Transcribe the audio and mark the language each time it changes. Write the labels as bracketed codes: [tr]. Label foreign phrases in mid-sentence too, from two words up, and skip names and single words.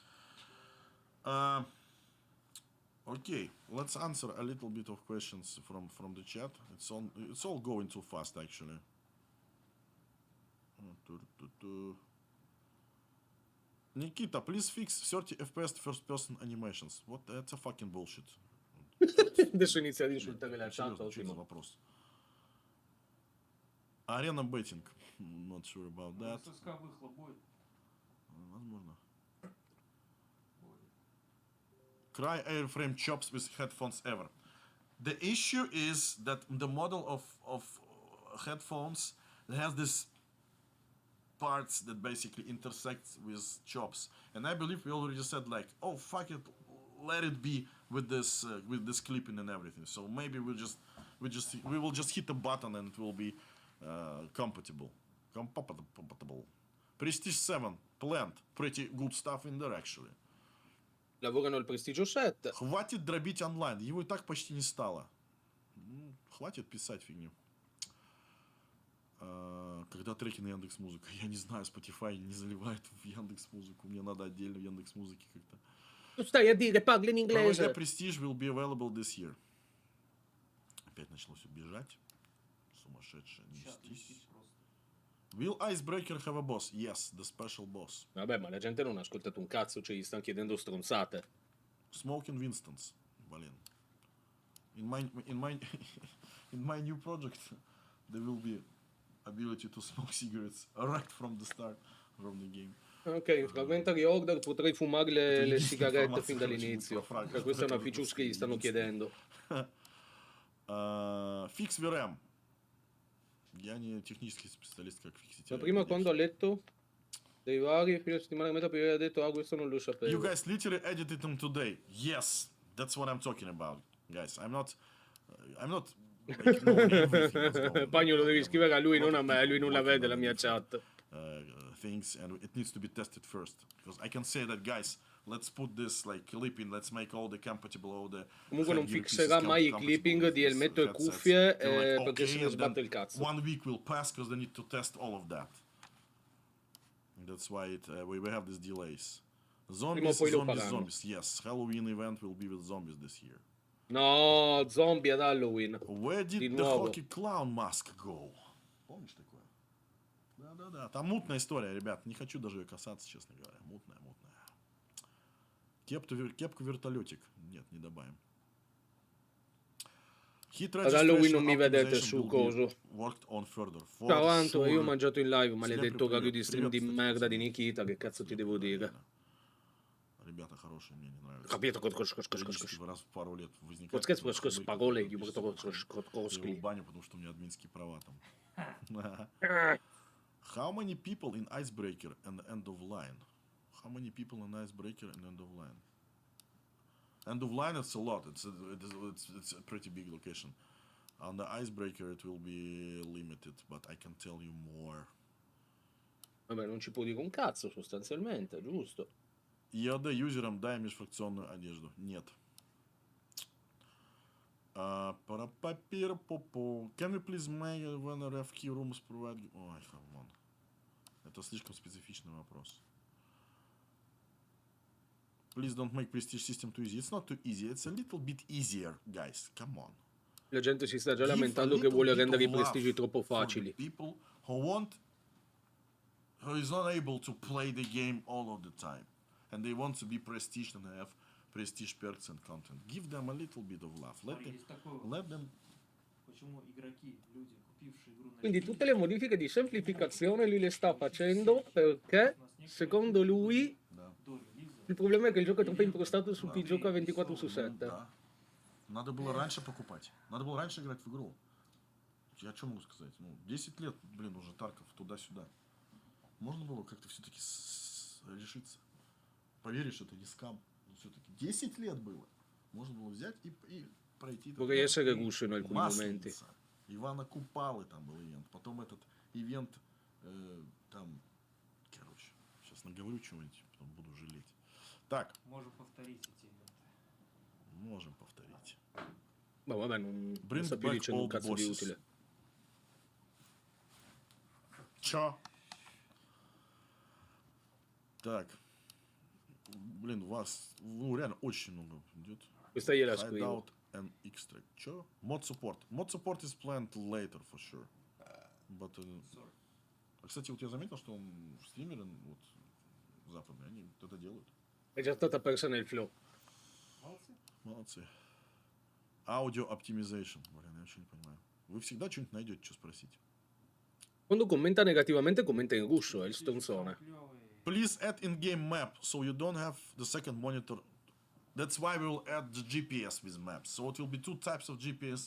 [en] Okay, let's answer a little bit of questions from the chat. It's all going too fast, actually. Nikita, please fix 30 FPS first-person animations. What? That's a fucking bullshit. [it] Adesso inizia ad insultare la chat. [ru] Серьезно, что за [it] Ottimo. [ru] вопрос? [en] Arena betting. Not sure about that. [ru] ССК выхлоп будет. Возможно. [en] Cry airframe chops with headphones ever. The issue is that the model of headphones has this parts that basically intersect with chops, and I believe we already said, like, oh fuck it, let it be with this clipping and everything. So maybe we will just hit a button and it will be compatible. Prestige 7 planned, pretty good stuff in there actually. [it] Lavorano al Prestigio 7. [ru] Хватит дробить онлайн, его и так почти не стало. Хватит писать фигню. Когда треки на Яндекс.Музыка? Я не знаю, Spotify не заливает в Яндекс.Музыку. Мне надо отдельно в Яндекс.Музыке как-то. [it] Tu stai a dire, parli in inglese. [en] PvP Prestige will be available this year. [ru] Опять начало все бежать. Сумасшедшее, Чат нестись. висит просто. [en] Will Icebreaker have a boss? Yes, the special boss. [it] Vabbè, ma la gente non ha ascoltato un cazzo, cioè gli stanno chiedendo stronzate. [en] Smoking Winstons. [ru] Блин. [en] In my new project, there will be ability to smoke cigarettes right from the start from the game. [it] Ok, in Fragmentary Order potrei fumare le Quindi sigarette informazione fin dall'inizio. pro Frag. Cioè, questa è una feature che gli stanno chiedendo. [en] Fix VRM. [ru] Я не технический специалист, как фиксить. [it] Ma prima quando ha letto dei vari fine settimana e mezza prima ha detto questo non lo sapevo. [en] You guys literally edited them today. Yes, that's what I'm talking about, guys. I'm not like, knowing everything that's going on. [it] Pagno lo devi scrivere a lui, non a me, lui non la vede la mia chat. [en] Things, and it needs to be tested first, because I can say that, guys, let's put this like clipping, let's make all the compatible, all the [it] Comunque non [en] headgear [it] fixerà [en] pieces [it] mai i [en] compatible clipping with [it] di [en] this [it] elmetto e [en] headsets. [it] cuffie [en] They're like, [it] perché se ne [en] and then [it] sbatte il cazzo. [en] 1 week will pass because they need to test all of that. That's why we have these delays. Zombies, [it] poi lo [en] zombies, [it] faranno. [en] zombies. Yes, Halloween event will be with zombies this year. [it] No, zombie ad Halloween. [en] Where [it] Di [en] did the [it] nuovo. [en] hockey clown mask go? [ru] Помнишь такое? Да-да-да. Там мутная история, ребят. Не хочу даже ее касаться, честно говоря. Мутная, мутная. Кепку-вертолетик. Нет, не добавим. [it] Ad Halloween non mi vedete su coso. Ciao Anto, io ho mangiato in live, maledetto orario di stream di merda di Nikita, che cazzo ti devo dire? [ru] Ребята хорошие, мне не нравятся. [it] Capito? [ru] Периодически раз в пару лет возникает... С паролей, в баню, потому что у меня админские права там. [en] How many people in Icebreaker and End of Line? How many people in Icebreaker and End of Line? End of Line, it's a lot. It's a pretty big location. On the Icebreaker, it will be limited, but I can tell you more. [it] Vabbè, non ci può dire un cazzo sostanzialmente, giusto? [ru] ИАД юзерам дай межфракционную одежду. Нет. [en] Can we please make when RF key rooms provide... Ой, come on. [ru] Это слишком специфичный вопрос. [en] Please don't make prestige system too easy. It's not too easy. It's a little bit easier, guys. Come on. La gente si sta già lamentando che vuole rendere i prestigi troppo facili. People who is not able to play the game all of the time. And they want to be prestige and have prestige perks and content. Give them a little bit of love. Let them... [ru] Почему игроки, люди, купившие игру на [it] Quindi tutte le modifiche di semplificazione lui le sta facendo perché, secondo lui, il problema è che il gioco è troppo impostato su chi gioca 24/7. [ru] Да. Надо было раньше покупать. Надо было раньше играть в игру. Я что могу сказать? 10 лет, блин, уже Тарков туда-сюда. Можно было как-то все-таки решиться. Поверишь, это не скам. Но все-таки 10 лет было. Можно было взять и пройти. [it] Vorrei essere russo in alcuni momenti. [ru] Масленица. Ивана Купалы там был ивент. Потом этот ивент там... Короче, сейчас наговорю чего-нибудь, потом буду жалеть. Так. Можем повторить эти ивенты. Можем повторить. [it] Ma vabbè, non [en] Bring [it] sta più [en] back [it] dicendo un [en] old [it] cazzo di [en] bosses. [it] utile. [ru] Чё? Так. Блин, у вас реально очень много идет. [it] Questa gliela scrivo. [en] Hideout and extract. Чё? Mod support. Mod support is planned later for sure. But, [ru] кстати, вот я заметил, что стримеры вот западные, они это делают. [it] È già stata persa nel flow. [ru] Молодцы. [en] Audio optimization. [ru] Блин, я вообще не понимаю. Вы всегда что-нибудь найдете, что спросить. [it] Quando commenta negativamente commenta in russo, è il stronzone. [en] Please add in-game map so you don't have the second monitor. That's why we will add the GPS with maps. So it will be two types of GPS.